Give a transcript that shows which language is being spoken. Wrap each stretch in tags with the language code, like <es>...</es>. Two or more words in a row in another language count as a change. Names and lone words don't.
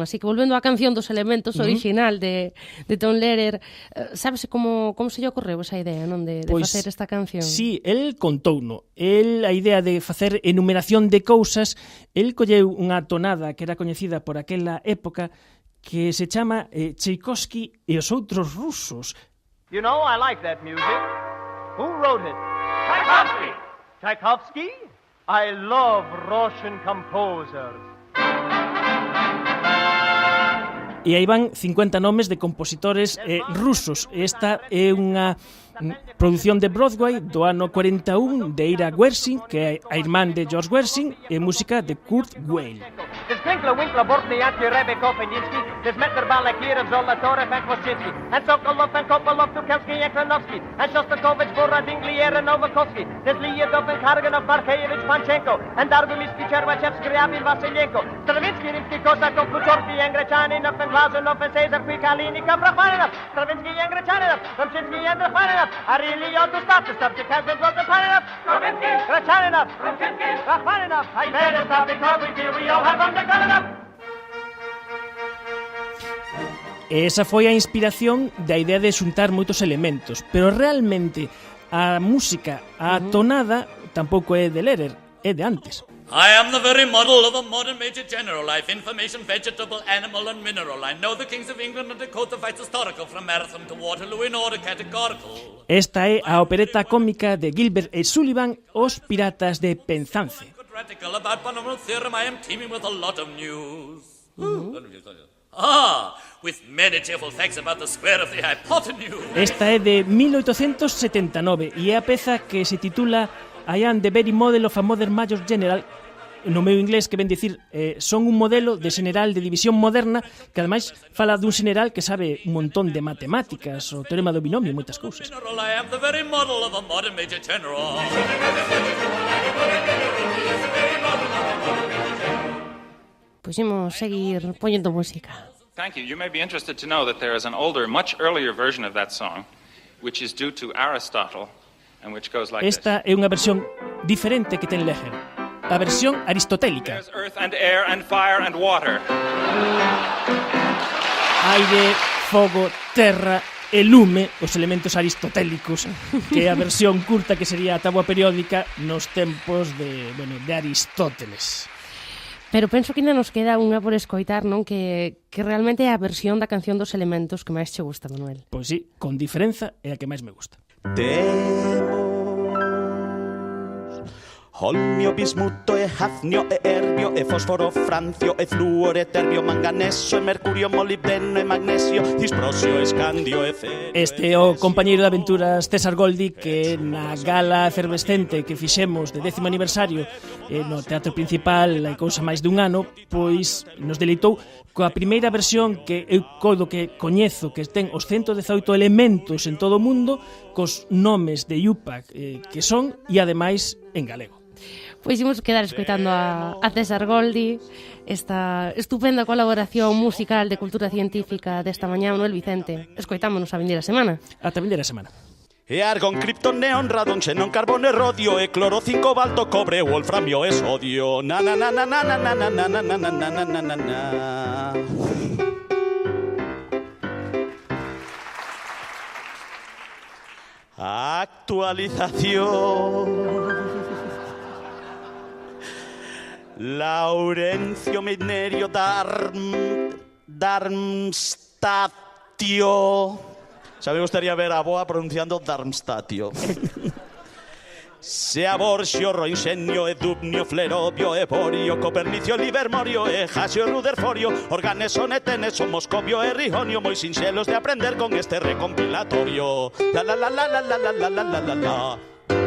<gl>Así que volvendo á canción dos elementos original de Tom Lehrer, sabes como se lle ocorreu esa idea, non, de facer esta canción? Sí, el contouno. A idea de facer enumeración de cousas, el colleu unha tonada que era coñecida por aquela época que se chama Tchaikovsky e os outros rusos.</gl> <en>You know, I like that music. Who wrote it? Tchaikovsky! Tchaikovsky? I love Russian composers.</en> <gl>E aí van 50 nomes de compositores rusos. Esta é unha produción de Broadway do ano 41 de Ira Gershwin, que é a irmán de George Gershwin, e música de Kurt Weill.</gl> <en>There's Winkler, Bortny, Rebekov, and Yinsky. There's Metler, Balakirov, Zolotarev, and Kvoschinsky. And Sokolov, and Kopolov, Tukhelsky, and Kranovsky. And Shostakovich, Borat, Inglier, and Novakovsky. There's Lyudov, and Karganov, Markeyevich, Panchenko. And Dargumisky, Chervachevsky, Ryabin, Vasilyenko. Stravinsky, Rimsky, Kosakov, Kuchorky, and Grechaninov, and Glazunov, and Cesar Kvikalinikov, Rachmaninov. Stravinsky, and Grechaninov. Ramchinsky, and Rachmaninov. I really ought to stop the subject has been broken. Paninov, Stravinsky, Grechaninov, Ramchinsky, Rachmaninov. I better stop because we feel we all have undergone enough.</en> <gl>Esa foi a inspiración da idea de xuntar moitos elementos, pero realmente a música, a tonada, tampouco é de Lehrer, é de antes.</gl> <en>I am the very model of a modern Major General. I've information, vegetable, animal and mineral. I know the kings of England and Dakota fights historical from Marathon to Waterloo in order categorical.</en> <gl>Esta é a opereta cómica de Gilbert e Sullivan, Os Piratas de Penzance.</gl> <en>About polynomial theorem I am teeming with a lot of news. With many cheerful facts about the square of the hypotenuse.</en> <gl>Esta é de 1879 e é a peza que se titula I am the very model of a modern Major General. No meu inglés, que ven dicir son un modelo de general de división moderna, que ademais fala dun general que sabe un montón de matemáticas, o teorema do binomio e moitas cousas.</gl> <en>I am the very model of a modern Major General.</en> <gl>Pois imos seguir poñendo música.</gl> <en>Thank you. You may be interested to know that there is an older, much earlier version of that song, which is due to Aristotle, and which goes like</en> <gl>Esta é unha versión diferente que ten Lehrer. A versión aristotélica.</gl> <en>There's earth and air and fire and water.</en> <gl>Aire, fogo, terra e lume, os elementos aristotélicos, que é a versión curta que sería a táboa periódica nos tempos de Aristóteles. Pero penso que ainda nos queda unha por escoitar, non? Que realmente é a versión da canción dos elementos que máis che gusta, Manuel. Pois sí, con diferenza é a que máis me gusta. Holmio, bismuto, hafnio, herbio, fósforo, francio, flúor, terbio, manganeso, mercurio, molibdeno, magnesio, disprosio, escandio, Este é o compañeiro de aventuras César Goldi, que na gala efervescente que fixemos de 10º aniversario no Teatro Principal hai cousa máis dun ano, pois nos deleitou coa primeira versión que eu coido que coñezo, que ten os 118 elementos en todo o mundo, cos nomes de Yupac que son, e ademais en galego. Pois imos quedar escoitando a César Goldi, esta estupenda colaboración musical de cultura científica desta mañá, Manuel Vicente. Escoitámonos a vindeira semana. Ata vindeira semana. E argon, krypton, neon, radon, xenón, carbón, rodio, cloro, cobalto, cobre, wolframio, sodio. Na na na na na na na na na na na na na na na. Actualización. Laurencio Minerio Darmstatio. Xa me gustaría ver a boa pronunciando Darmstadtio. Se Borxio, Roinxenio, Edubnio, Flerobio, Eborio, Copernicio, Livermorio, Jasio, Ruderforio, Organeso, Neteneso, Moscovio, Rijonio, moi sinxelos de aprender con este recompilatorio. La la la la la la la la la la la.</gl>